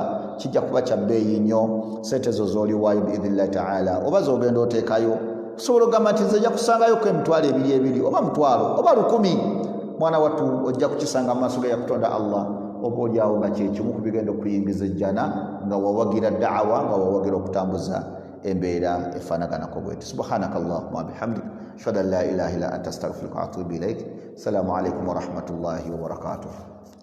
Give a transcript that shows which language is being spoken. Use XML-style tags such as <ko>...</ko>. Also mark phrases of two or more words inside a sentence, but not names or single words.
<lg>Kijja kuba kya bbeeyi nnyo, ssente zo z'oliwaayo</lg> <ar>بإذن الله تعالى</ar> <lg>oba z'ogenda oteekayo, kusobola okugamba nti nze nja kusangayoko emitwalo 2 oba mutwalo oba 1,000, mwana wattu ojja kukisanga mu maaso ga Katonda Allah oba olyawo nga kyekimu ku bigenda okuyingiza ejjana nga wawagira da'awa, nga wawagira okutambuza embeera efaanaganako bweti.</lg> <ar>سبحانك اللهم وبحمدك أشهد أن لا إله إلا أنت أستغفرك وأتوب إليك. السلام عليكم ورحمة الله وبركاته.</ar>